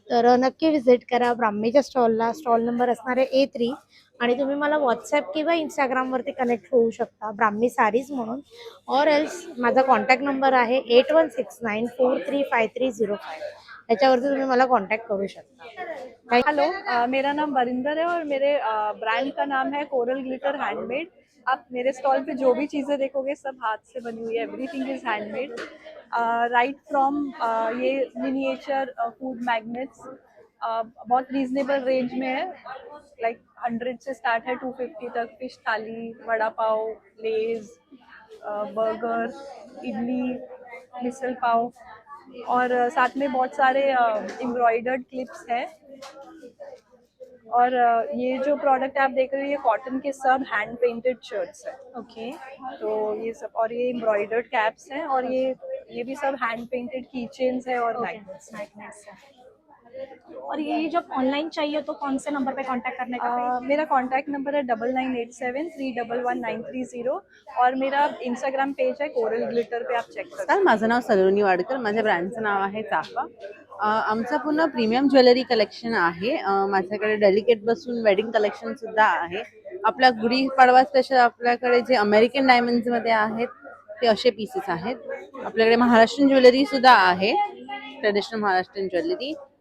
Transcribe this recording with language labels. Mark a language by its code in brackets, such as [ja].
[mr] तर नक्की विजिट करा ब्राह्मीच्या स्टॉलला. स्टॉल नंबर असणार आहे A3 आणि तुम्ही मला व्हॉट्सअप किंवा इंस्टाग्रामवरती कनेक्ट होऊ शकता ब्राह्मी सारीज म्हणून. और एल्स माझा कॉन्टॅक्ट नंबर आहे 8169435305. त्याच्यावरती तुम्ही मला कांटेक्ट करू शकता. [hi] हेलो, मेरा नाम वरिंदर है और मेरे ब्रांड का नाम है कोरल ग्लिटर हैंडमेड. आप मेरे स्टॉल पे जो भी चीज़ें देखोगे सब हाथ से बनी हुई है. [en] Everything is handmade. Right from [hi] ये मिनिएचर फूड मैग्नेट्स बहुत रीजनेबल रेंज में है. लाइक 100 से स्टार्ट है 250 तक. फिश थाली, वड़ा पाव, लेज, बर्गर, इडली, मिसल पाव और साथ में बहुत सारे एम्ब्रॉयडर्ड क्लिप्स हैं। और ये जो प्रोडक्ट आप देख रहे हो ये कॉटन के सब हैंड पेंटेड शर्ट्स हैं। ओके। तो ये सब और ये एम्ब्रॉयडर्ड कैप्स हैं और ये भी सब हैंड पेंटेड की चेन्स है और मैग्नेट्स हैं। और ये जब ऑनलाइन चाहिए तो कौन से नंबर पे कांटेक्ट करने का है? मेरा कॉन्टैक्ट नंबर है 9987311930 और मेरा इंस्टाग्राम पेज है कोरल ग्लिटर पे, आप चेक कर सकते [mr] नमस्कार, माझं नाव सलोनी वाडकर, माझ्या ब्रँडचं नाव आहे चाफा. आमचं पूर्ण प्रीमियम ज्वेलरी कलेक्शन आहे. माझ्याकडे डेलिकेट पासून वेडिंग कलेक्शन सुद्धा आहे. आपल्या गुढीपाडवा स्पेशल आपल्याकडे जे अमेरिकन डायमंड्स मध्ये आहेत ते असे पीसेस आहेत. आपल्याकडे महाराष्ट्रीयन ज्वेलरी सुद्धा आहे, ट्रेडिशनल महाराष्ट्रीयन ज्वेलरी.